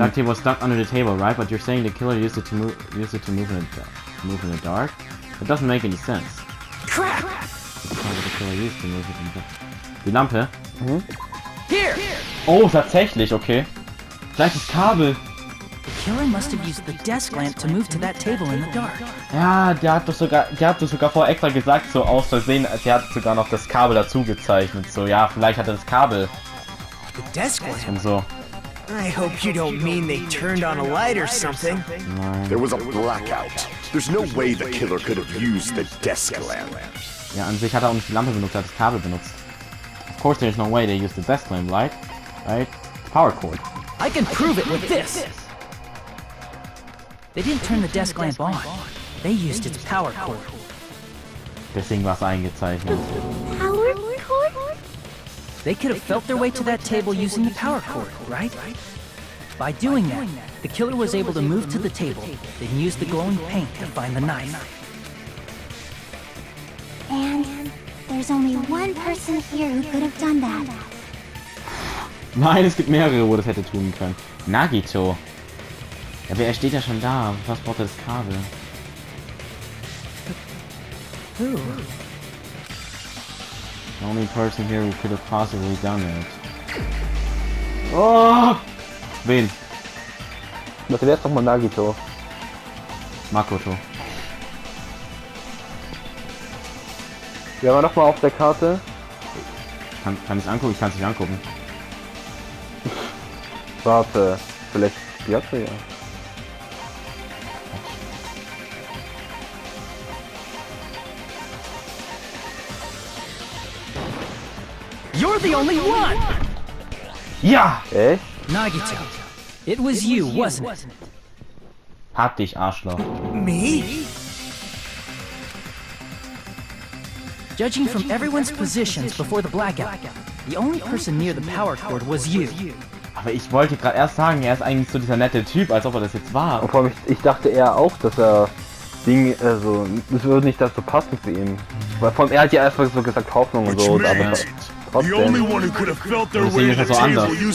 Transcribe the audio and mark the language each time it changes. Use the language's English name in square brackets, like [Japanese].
[English] duct tape was stuck under the table, right? But you're saying the killer used it to move in the dark? It doesn't make any sense. Crap! The killer used to move it in the dark. [German] Die Lampe? [English] Here! [German] Oh, tatsächlich, okay. Vielleicht das Kabel. [English] The killer must have used the desk lamp to move to that table in the dark. [German] Ja, der hat das sogar vorher extra gesagt, so aus Versehen, der hat sogar noch das Kabel dazu gezeichnet, so, ja, vielleicht hat er das Kabel [English] The desk lamp? [German] und so. [English] I hope you don't mean they turned on a light or something. [German] Nein. [English] There was a blackout. There's no way the killer could have used the desk lamp. [German] Ja, an sich hat er auch nicht die Lampe benutzt, er hat das Kabel benutzt. [English] Of course there's no way they used the desk lamp light, right? Power cord. I can prove it with this! They didn't turn the desk lamp on. They used its power cord. [German] Deswegen war es eingezeichnet. [English] Power cord? They could have felt their way to that table using the power cord, right? By doing that, the killer was able to move to the table, then use the glowing paint to find the knife. And there's only one person here who could have done that. [German] Nein, es gibt mehrere, wo das hätte tun können. Nagito. Ja, aber er steht ja schon da. Was braucht er das Kabel? [English] Who? The only person here who could have possibly done it. [German] Oh! Wen? Das wäre doch mal Nagito. Makoto. Wir waren noch mal auf der Karte. Kann ich angucken? Ich kann es nicht angucken. Warte, vielleicht Byakuya, ja. [English] You're the only one! [German] Ja! Echt? [English] Nagito, it was you, wasn't it? [German] Hab dich, Arschloch. [English] Me? Judging from everyone's positions before the blackout, the only person near the power cord was you. [German] Aber ich wollte gerade erst sagen, er ist eigentlich so dieser nette Typ, als ob er das jetzt war. Und vor allem, ich dachte eher auch, dass er Ding, also, das würde nicht dazu passen für ihn. Weil vor allem, er hat ja einfach so gesagt Hoffnung und so, aber trotzdem. Deswegen ist er so anders.